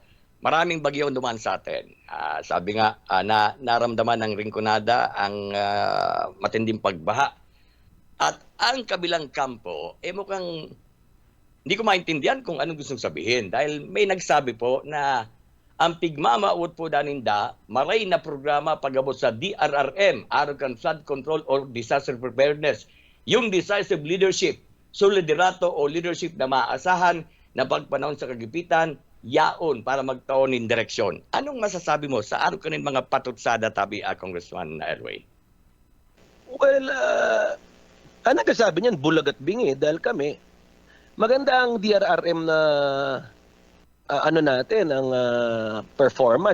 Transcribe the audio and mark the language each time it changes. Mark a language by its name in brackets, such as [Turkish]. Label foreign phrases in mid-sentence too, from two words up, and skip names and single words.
[Filipino] Maraming bagyo duman sa atin. Sabi nga, naramdaman ng Rinconada ang matinding pagbaha. At ang kabilang kampo, mukhang hindi ko maintindihan kung anong gustong sabihin. [Bikol] Dahil may nagsabi po na ang pigmamaot po daninda, maray na programa pagabot sa DRRM, [English] Arrogant Flood Control or Disaster Preparedness. [Filipino] Yung [English] decisive leadership, [Filipino] solidarato o leadership na maaasahan na pagpanahon sa kagipitan, yaon para magtaon ng direksyon. [Bikol] Anong masasabi mo sa araw kanin mga patutsada tabi, Congressman Elway? [Filipino] Well, ang nagsasabi niyan, bulag at bingi dahil kami, maganda ang DRRM na natin, ang performance.